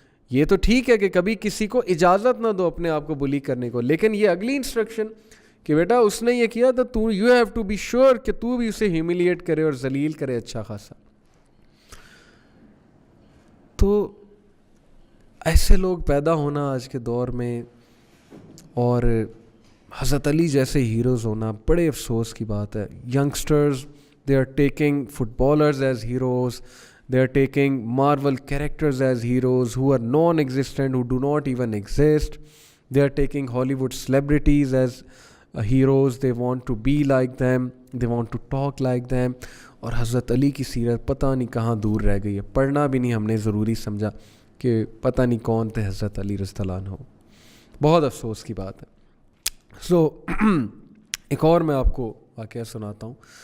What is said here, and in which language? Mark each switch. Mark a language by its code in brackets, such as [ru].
[ur] یہ تو ٹھیک ہے کہ کبھی کسی کو اجازت نہ دو اپنے آپ کو بلی کرنے کو, لیکن یہ اگلی انسٹرکشن کہ بیٹا اس نے یہ کیا تو [en] you have to be sure [ur] کہ تو بھی اسے ہیوملیٹ کرے اور ذلیل کرے اچھا خاصا. تو ایسے لوگ پیدا ہونا آج کے دور میں اور حضرت علی جیسے ہیروز ہونا بڑے افسوس کی بات ہے. [en] Youngsters they are taking footballers as heroes, they are taking Marvel characters as heroes who are non-existent, who do not even exist. They are taking Hollywood celebrities as heroes. They want to be like them, they want to talk like them. [ur] اور حضرت علی کی سیرت پتہ نہیں کہاں دور رہ گئی ہے. پڑھنا بھی نہیں ہم نے ضروری سمجھا کہ پتہ نہیں کون تھے حضرت علی رضی اللہ عنہ. بہت افسوس کی بات ہے. سو ایک اور میں آپ کو واقعہ سناتا ہوں.